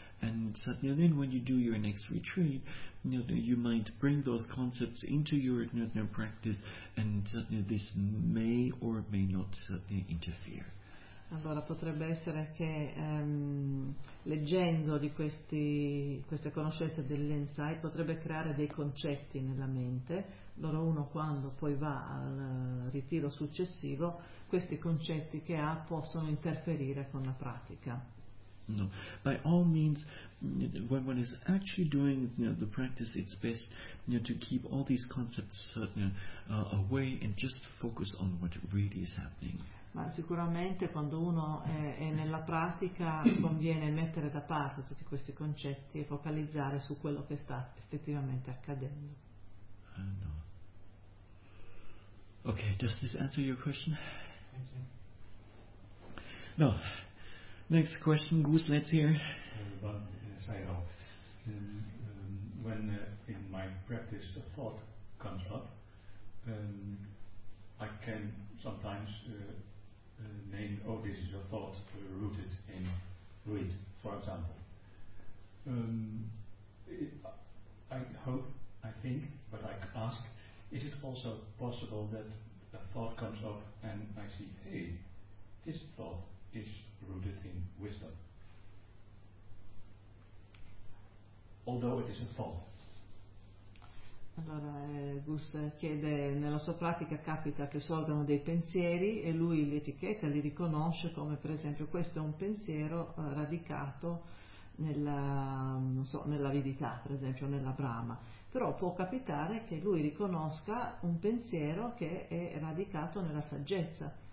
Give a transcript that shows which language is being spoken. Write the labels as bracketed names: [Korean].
[English] And suddenly, then when you do your next retreat, you might bring those concepts into your practice, and this may or may not interfere. [Italian] Allora potrebbe essere che leggendo di queste conoscenze dell'insight potrebbe creare dei concetti nella mente. Allora uno quando poi va al ritiro successivo, questi concetti che ha possono interferire con la pratica. [English] No, by all means, when one is actually doing the practice, it's best to keep all these concepts away and just focus on what really is happening. [Italian] Ma sicuramente quando uno è nella pratica conviene mettere da parte tutti questi concetti e focalizzare su quello che sta effettivamente accadendo. [English] No. Okay, does this answer your question? Thank you. No. Next question, Goose, let's hear. When in my practice a thought comes up, I can sometimes name, oh, this is a thought rooted in greed, for example. I ask, is it also possible that a thought comes up and I see, hey, this thought is rooted in wisdom, although it is a thought? [Italian] Allora, Gus chiede, nella sua pratica capita che sorgano dei pensieri e lui li etichetta, li riconosce come, per esempio, questo è un pensiero radicato nell'avidità, per esempio, nella Brahma. Però può capitare che lui riconosca un pensiero che è radicato nella saggezza.